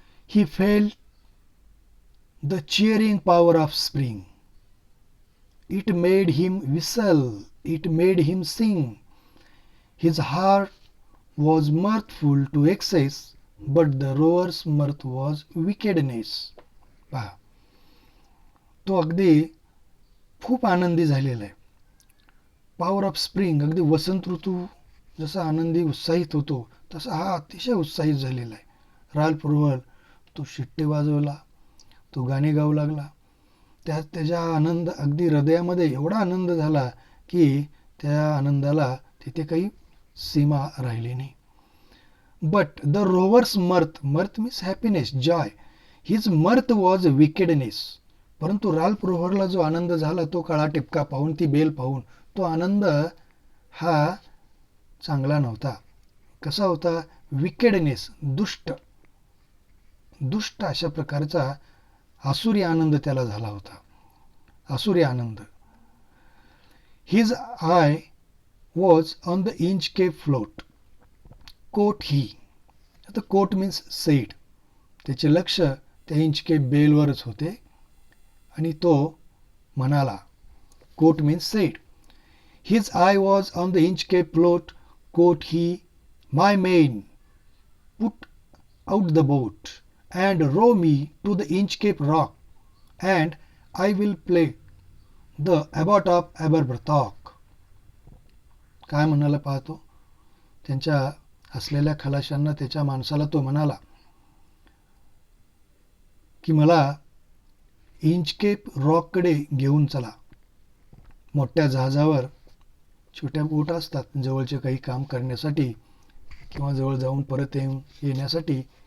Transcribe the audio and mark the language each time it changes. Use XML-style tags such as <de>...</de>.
<en>He felt the cheering power of spring. It made him whistle, it made him sing. His heart was mirthful to excess, but the rower's mirth was wickedness.</en> <mr>पहा, तो अगदी खूप आनंदी झालेला आहे.</mr> <en>power of spring,</en> <mr>अगदी वसंत ऋतू जसा आनंदी उत्साहित होतो तसा हा अतिशय उत्साहित झालेला आहे. राल्फ रोहर तो शिट्टे वाजवला, तो गाणे गाऊ लागला. त्याच्या आनंद, अगदी हृदयामध्ये एवढा आनंद झाला की त्या आनंदाला तिथे काही सीमा राहिली नाही.</mr> <en>But the rover's mirth means happiness, joy. His mirth was wickedness.</en> <mr>परंतु राल्फ रोहरला जो आनंद झाला तो काळा टिपका पाहून, ती बेल पाहून, तो आनंद हा चांगला नव्हता. कसा होता? विकेडनेस, दुष्ट अशा प्रकारचा आसुरी आनंद त्याला झाला होता. आसुरी आनंद.</mr> <en>His eye was on the Inchcape float. Quoth he.</en> <mr>आता</mr> <en>Quoth means said.</en> <mr>त्याचे लक्ष त्या इंचकेप बेलवरच होते आणि तो म्हणाला,</mr> <en>Quoth means said. His eye was on the Inchcape float, quoth he, my main, put out the boat, and row me to the Inchcape rock, and I will play the abbot of Aberbrothock.</en> <mr>काय म्हणाला पाहतो? त्यांच्या हसलेल्या खलाशांना, त्याच्या माणसाला तो म्हणाला की मला इंचकेप रॉककडे घेऊन चला. मोठ्या जहाजावर छोट्या बोट असतात जवळचे काही काम करण्यासाठी किंवा जवळ जाऊन परत येण्यासाठी.</mr>